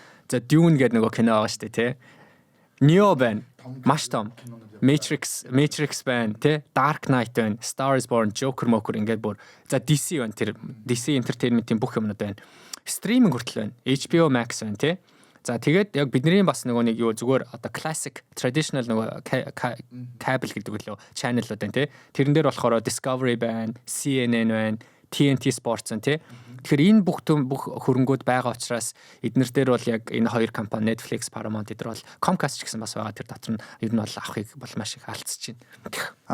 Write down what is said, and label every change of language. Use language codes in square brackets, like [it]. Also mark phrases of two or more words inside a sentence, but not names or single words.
[mn] За Dune гэдэг нөгөө кино байгаа шүү дээ, тий. Neo байна. Маш том. Matrix байна, тэ Dark Knight байна, Star is Born, Joker ингээд бүр за DC байна, тэр DC Entertainment-ийн бүх юмнууд байна. Стриминг хүртэл байна. HBO Max байна, тэ. За тэгээд яг бидний бас нөгөө нэг юу зүгээр одоо [en] classic traditional [mn] нөгөө cable гэдэг үлээ channel-ууд байна, тэ. Тэрэн дээр болохоор Discovery байна, CNN байна, TNT Sports байна, тэ. Тэгэхээр энэ бүх хөрөнгүүд байгаа учраас эднэр дээр бол яг энэ хоёр компани Netflix, Paramount эдгээр бол Comcast ч гэсэн бас байгаа. Тэр дотор нь ер нь бол авахыг бол маш их алдчихж байна.